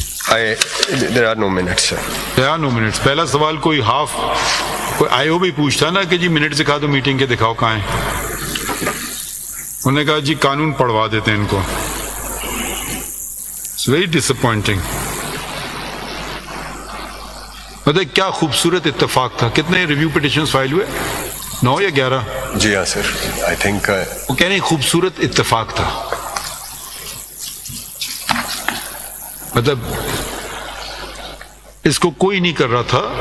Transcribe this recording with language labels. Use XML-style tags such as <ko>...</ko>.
<en>There are no minutes, sir. There are no minutes.</en> <ur>پہلا سوال کوئی آئی او بھی پوچھتا نا کہ جی منٹ دکھا دو میٹنگ کے، دکھاؤ کہاں ہیں. انہوں نے کہا جی قانون پڑھوا دیتے ہیں ان کو.</ur> <en>It's very disappointing.</en> <ur>مطلب کیا خوبصورت اتفاق تھا. کتنے ریویو پٹیشنز فائل ہوئے؟ 9 یا 11؟ جی ہاں سر.</ur> <en>I think</en> <ur>وہ کہہ رہے ہیں خوبصورت اتفاق تھا. مطلب اس کو کوئی نہیں کر رہا تھا.</ur>